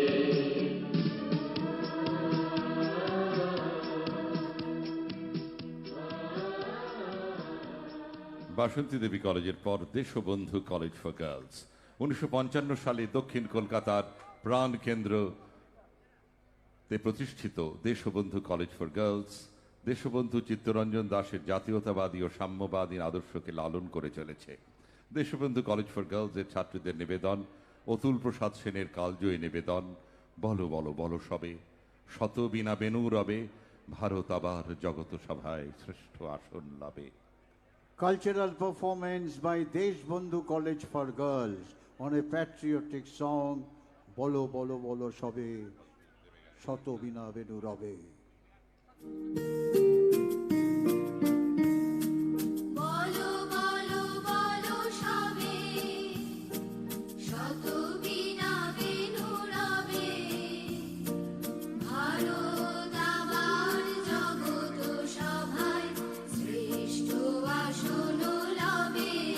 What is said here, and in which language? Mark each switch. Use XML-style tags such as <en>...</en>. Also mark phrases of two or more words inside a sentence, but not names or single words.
<bn>বাসন্তী দেবী কলেজের পর দেশবন্ধু কলেজ ফর গার্লস 1955 সালে দক্ষিণ কলকাতার প্রাণ কেন্দ্রতে প্রতিষ্ঠিত দেশবন্ধু কলেজ ফর গার্লস দেশবন্ধু চিত্তরঞ্জন দাশের জাতীয়তাবাদী ও সাম্যবাদী আদর্শকে লালন করে চলেছে। দেশবন্ধু কলেজ ফর গার্লসের ছাত্রীদের নিবেদন অতুল প্রসাদ সেনের কালজয়ী নিবেদন বলো বলো বলো সবে শত বিনা বেনু রবে ভারত আবার জগত সভায় শ্রেষ্ঠ আসন লাভে।</bn> <en>Cultural performance by Deshbandhu College for Girls on a patriotic song, Bolo Bolo Bolo Shobe, Shoto Bina Benu Rabe.</en> <bn>বলো বলো বলো সবে শত বিনা বেনু রবে ভারত আবার জগত সভায় শ্রেষ্ঠ আসন লবে</bn>